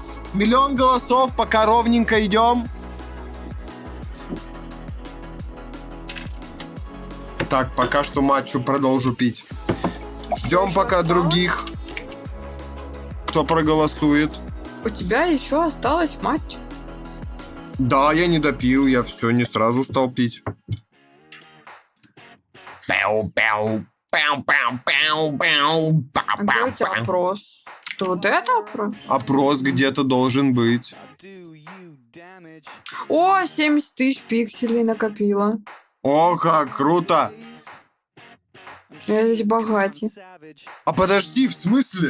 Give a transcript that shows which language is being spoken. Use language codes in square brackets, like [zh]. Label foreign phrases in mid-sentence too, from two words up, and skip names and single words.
[ru] 1 000 000 голосов, пока ровненько идем. Так, пока что матчу продолжу пить. Ждем пока других, кто проголосует. У тебя еще осталось матч. Да, я не допил, я все не сразу стал пить. Пяу, пяу, пяу, пяу, пяу, пяу, па, А где у тебя па, па. опрос? Что, вот это опрос? Опрос где-то должен быть. О, 70 тысяч пикселей накопила. О, как круто! Я здесь богатей. А подожди, в смысле?